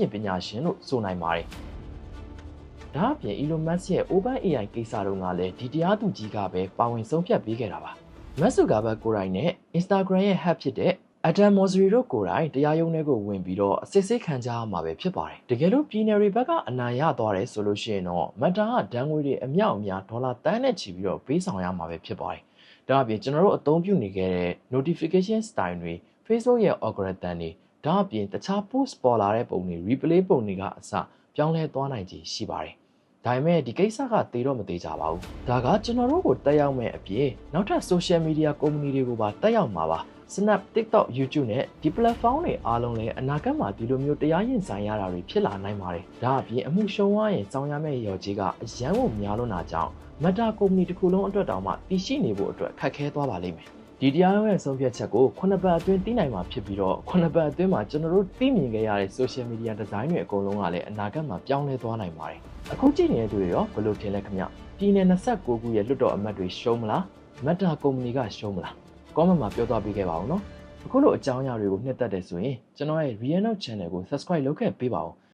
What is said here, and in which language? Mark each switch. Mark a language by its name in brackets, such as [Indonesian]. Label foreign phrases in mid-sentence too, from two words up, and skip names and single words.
[Burmese] င်ပညာရှင်လို့ဆိုနိုင်ပါတယ်။ဒါအပြင် Elon Musk ရဲ့ OpenAI ကိစ္စတုန်းကလည်းဒီတရားသူကြီးကပဲပါဝင်ဆုံးဖြတ်ပေးခဲ့တာပါ။ Mark Zuckerberg ကိုယ်တိုင်နဲ့ Instagram ရဲ့ head ဖြစ်တဲ့ Adam Mosseri တို့ကိုယ်တိုင်တရားရုံးထဲကိုဝင်ပြီးတော့အစစ်ဆေးခံကြရမှာပဲဖြစ်ပါတယ်။တကယ်လို့ပြည်နယ်တွေဘက်ကအနိုင်ရသွားတယ်ဆိုလို့ရှိရင်တော့ Meta ကဒဏ်ငွေတွေအမြောက်အများဒေါ်လာတန်းနဲ့ချီပြီးတော့ပေးဆောင်ရမှာပဲဖြစ်ပါတယ်။ဒါအပြင်ကျွန်တော်တို့အသုံးပြုနေခဲ့တဲ့ [English] notification style [Burmese] တွေ Facebook ရဲ့ algorithm တွေဒါ ဒါအပြင်တခြား post ပေါ်လာတဲ့ပုံတွေ replay ပုံတွေကအစပြောင်းလဲသွားနိုင်ခြေရှိပါတယ်ဒါပေမဲ့ဒီကိစ္စကသေတော့မသေးကြပါဘူးဒါကကျွန်တော်တို့ကိုတက်ရောက်မဲ့အပြင်နောက်ထပ် [English] social media company [Burmese] တွေကို ပါတက်ရောက်မှာပါ Snap, TikTok, YouTube နဲ့ဒီ platform တွေအားလုံးလည်းအနာဂတ်မှာဒီလိုမျိုးတရားရင်ဆိုင်ရတာတွေဖြစ်လာနိုင်ပါတယ်ဒါအပြင်အမှုရှုံးသွား ရင်စောင်းရမယ့်ရော်ကြီးကအရန်ကိုများလွန်းတာကြောင့် Meta company တစ်ခုလုံးအတွက်တောင်မှတည်ရှိနေဖို့အတွက်ခက်ခဲသွားပါလိမ့်မယ်ဒီတရားရုံးရဲ့ဆုံးဖြတ်ချက်ကို9ပတ်အတွင်းသိနိုင်မှာဖြစ်ပြီးတော့9ပတ်အတွင်းမှာကျွန်တော်တို့သိမြင်ခဲ့ရတဲ့ [English] social media design [Burmese] တွေအကုန်လုံးကလည်းအနာဂတ်မှာပြောင်းလဲသွားနိုင်ပါတယ်အခုကြည့်နေတဲ့သူတွေရောဘယ်လိုထင်လဲခင်ဗျပြည်နယ်29ခုရဲ့လွှတ်တော်အမတ်တွေရှုံးမလား Meta company ကရှုံးမလား comment မှာပြောသွားပေးခဲ့ပါဦးနော်အခုလိုအကြောင်းအရာတွေကိုနှစ်သက်တယ်ဆိုရင်ကျွန်တော်ရဲ့ Real Note Channel ကို subscribe လုပ်ခဲ့ပေးပါဦး